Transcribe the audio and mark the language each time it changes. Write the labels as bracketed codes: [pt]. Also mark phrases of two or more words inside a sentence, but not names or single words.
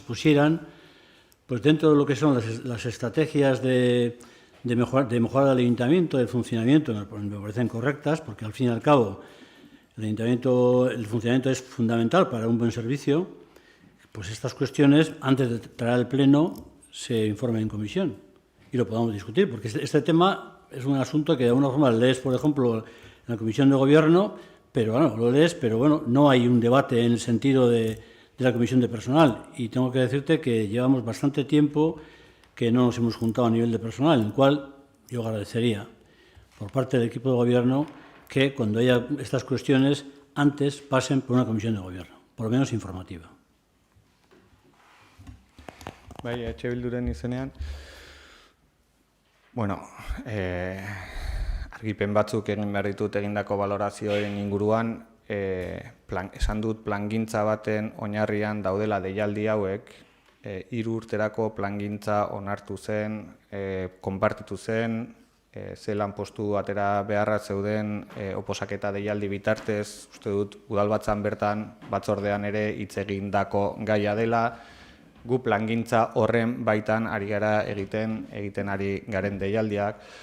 [es] expusieran, pues dentro de lo que son las estrategias de mejora del ayuntamiento, del funcionamiento, me parecen correctas, porque al fin y al cabo el funcionamiento es fundamental para un buen servicio, pues estas cuestiones, antes de traer al pleno, se informen en comisión y lo podamos discutir, porque este tema es un asunto que de alguna forma lees, por ejemplo, en la comisión de gobierno, pero bueno, lo lees, pero bueno, no hay un debate en el sentido de la comisión de personal. Y tengo que decirte que llevamos bastante tiempo que no nos hemos juntado a nivel de personal, en el cual yo agradecería por parte del equipo de gobierno que cuando haya estas cuestiones antes pasen por una comisión de gobierno, por lo menos informativa. [eu] Bai, Bilduren izenean, bueno, argipen batzuk egin behar ditut egindako balorazioen inguruan, esan dut plangintza baten oinarrian daudela deialdi hauek, 3 urterako plangintza onartu zen, konpartitu zen, ze lanpostu atera beharra zeuden oposaketa deialdi bitartez, uste dut udalbatzan bertan batzordean ere hitz egindako gaia dela, gu plangintza horren baitan ari gara egiten ari garen deialdiak.